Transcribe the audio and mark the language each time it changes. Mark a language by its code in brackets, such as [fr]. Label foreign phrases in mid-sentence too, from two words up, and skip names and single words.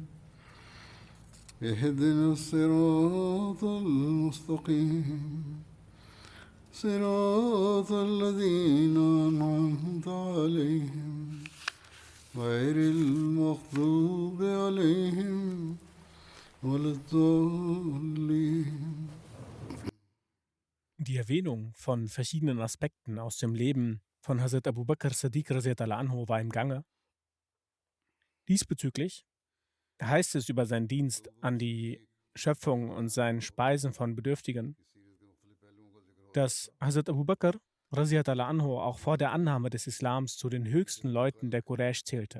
[ar] اهدنا الصراط المستقيم صراط الذين أنعمت عليهم غير المغضوب عليهم ولا الضالين. [de] Die Erwähnung von verschiedenen Aspekten aus dem Leben von Hazrat Abu Bakr Siddiq [ar] رضي الله عنه [de] war im Gange. Diesbezüglich heißt es über seinen Dienst an die Schöpfung und sein Speisen von Bedürftigen, dass Hazrat Abu Bakr [ar] رضي الله عنه [de] auch vor der Annahme des Islams zu den höchsten Leuten der Quraysh zählte.